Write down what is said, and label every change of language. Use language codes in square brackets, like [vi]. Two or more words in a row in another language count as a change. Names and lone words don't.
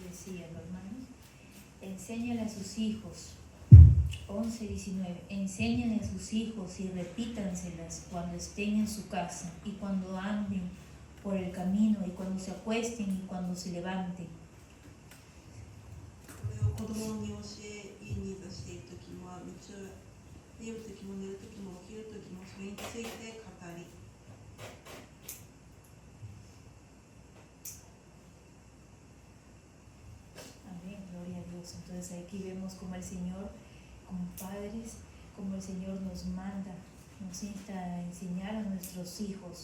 [es] síganlo, hermanos. Enséñale a sus hijos. 11:19. Enseñen a sus hijos y repítanselas cuando estén en su casa y cuando anden por el camino y cuando se acuesten y cuando se levanten. [ja] これを子供に教え、家に出しているときも、道を見るときも寝るときも起きるときも、それについて語り。 [es] Amén, gloria a Dios. Entonces aquí vemos como el Señor, como padres, como el Señor nos manda, nos insta a enseñar a nuestros hijos.